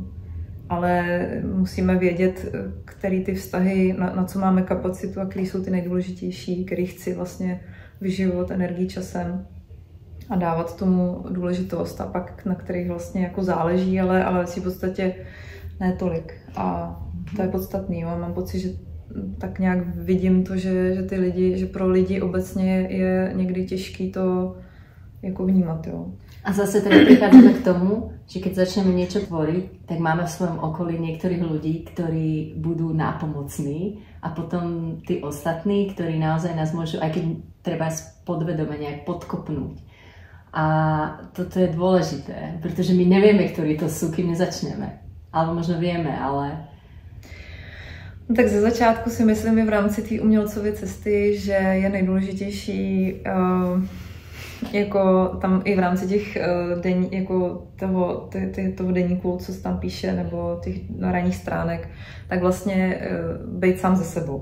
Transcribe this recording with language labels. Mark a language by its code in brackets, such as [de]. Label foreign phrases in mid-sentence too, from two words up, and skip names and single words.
[cs] Ale musíme vědět, který ty vztahy, na co máme kapacitu a který jsou ty nejdůležitější, který chci vlastně vyživovat energii časem a dávat tomu důležitost a pak na kterých vlastně jako záleží, ale si v podstatě ne tolik. A to je podstatný, jo. Mám pocit, že tak nějak vidím to, že ty lidi, že pro lidi obecně je někdy těžký to jako vnímat, jo. [sk] A zase teda prichádzame k tomu, že keď začneme niečo tvoriť, tak máme v svojom okolí niektorých ľudí, ktorí budú nápomocní a potom tí ostatní, ktorí naozaj nás môžu, aj keď treba podvedome nejak podkopnúť. A toto je dôležité, pretože my nevieme, ktorí to sú, kým nezačneme. Alebo možno vieme, ale... [cs] Tak ze začátku si myslím i v rámci té umělcovy cesty, že je nejdůležitější jako tam i v rámci těch jako toho deníku, co se tam píše, nebo těch ranních stránek, tak vlastně být sám ze sebou.